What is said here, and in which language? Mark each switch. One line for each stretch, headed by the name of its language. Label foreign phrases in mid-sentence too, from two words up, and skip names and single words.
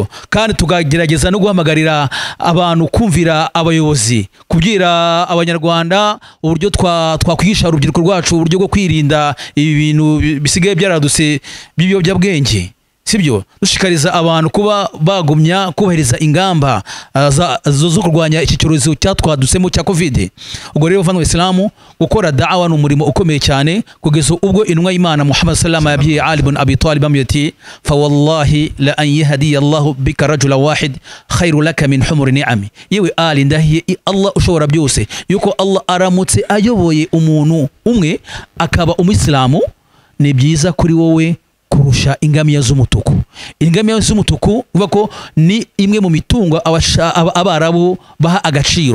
Kinyarwanda: Kandi tugagerageza no guhamagarira abantu kumvira abayobozi, kubyira Abanyarwanda uburyo twakwigisha urubyiruko rwacu uburyo bwo kwirinda ibi bintu bisigaye byaraduse by'ibiyobyabwenge, sibyo? Dushikariza abantu kuba bagumya kubahiriza ingamba zo kurwanya iki cyorezo cyatwadusemo cya covid. Ubwo rero bavandimwe Islamu, gukora da'wa n'umurimo ukomeye cyane, kugeza ubwo intumwa y'Imana Muhammad
Arabic: صلى الله عليه وسلم
Kinyarwanda: yabwiye Ali ibn Abi Talib amuyati
Arabic: فوالله لأن يهدي الله بك رجلا واحدا خير لك من حمر النعم.
Kinyarwanda: Yewe Ali, ndahiye Allah ushobora byose yuko Allah aramutse ayoboye umuntu umwe akaba umuyisilamu, ni byiza kuri wowe kurusha ingamiya z'umutuku. Ingamiya z'umutuku uvuga ko ni imwe mu mitungo Abarabu baha agaciro.